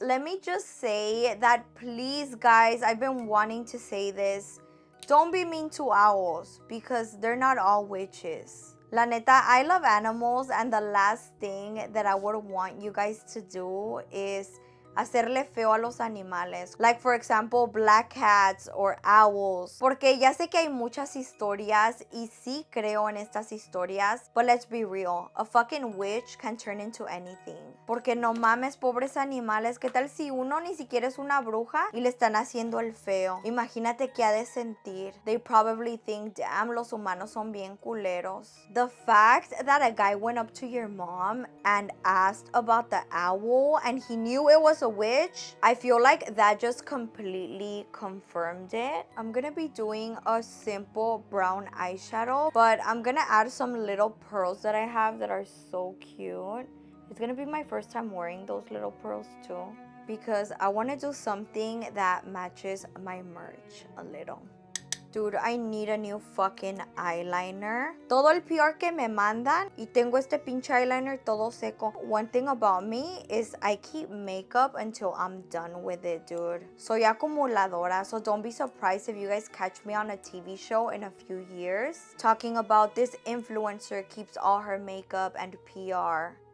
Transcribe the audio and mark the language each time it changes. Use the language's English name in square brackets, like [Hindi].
[English] Let me just say that, please guys, I've been wanting to say this. Don't be mean to owls because they're not all witches. [Spanish] La neta, [English] I love animals, and the last thing that I would want you guys to do is [Spanish] hacerle feo a los animales. [English] Like, for example, black cats or owls. [Spanish] Porque ya sé que hay muchas historias y sí creo en estas historias. [English] But let's be real. A fucking witch can turn into anything. [Spanish] Porque no mames, pobres animales. ¿Qué tal si uno ni siquiera es una bruja y le están haciendo el feo? Imagínate qué ha de sentir. [English] They probably think, damn, [Spanish] los humanos son bien culeros. [English] The fact that a guy went up to your mom and asked about the owl and he knew it was a witch, I feel like that just completely confirmed it. I'm gonna be doing a simple brown eyeshadow, but I'm gonna add some little pearls that I have that are so cute. It's gonna be my first time wearing those little pearls too, because I want to do something that matches my merch a little. Dude, I need a new fucking eyeliner. [Spanish] Todo el PR que me mandan y tengo este pinche eyeliner todo seco. [English] One thing about me is I keep makeup until I'm done with it, dude. [Spanish] Soy acumuladora, [English] so don't be surprised if you guys catch me on a TV show in a few years talking about this influencer keeps all her makeup and PR.